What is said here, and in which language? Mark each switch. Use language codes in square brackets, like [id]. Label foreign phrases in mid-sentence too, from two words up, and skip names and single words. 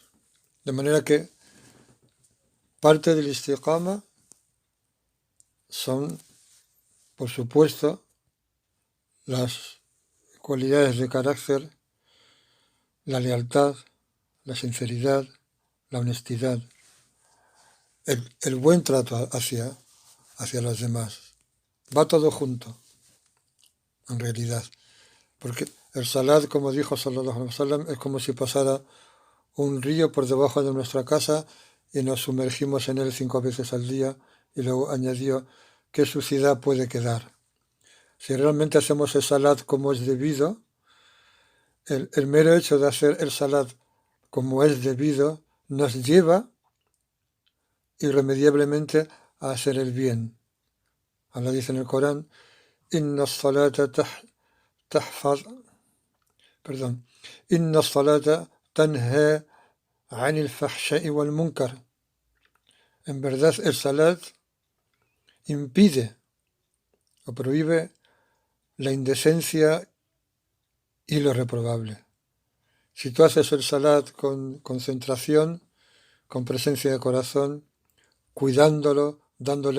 [es] De manera que parte del istiqama son, por supuesto, las cualidades de carácter, la lealtad, la sinceridad, la honestidad, el buen trato hacia los demás. Va todo junto, en realidad. Porque el salat, como dijo [ar] صلى الله عليه وسلم, [es] es como si pasara un río por debajo de nuestra casa y nos sumergimos en él 5 veces al día, y luego añadió, ¿qué suciedad puede quedar? Si realmente hacemos el salat como es debido, el mero hecho de hacer el salat como es debido nos lleva irremediablemente a hacer el bien. Allah dice en el Corán, [ar] إن الصلاة تحفظ, perdón, إن الصلاة تنهى عن الفحشاء والمنكر. [es] En verdad el salat impide o prohíbe la indecencia y lo reprobable. Si tú haces el salat con concentración, con presencia de corazón, cuidándolo, dándole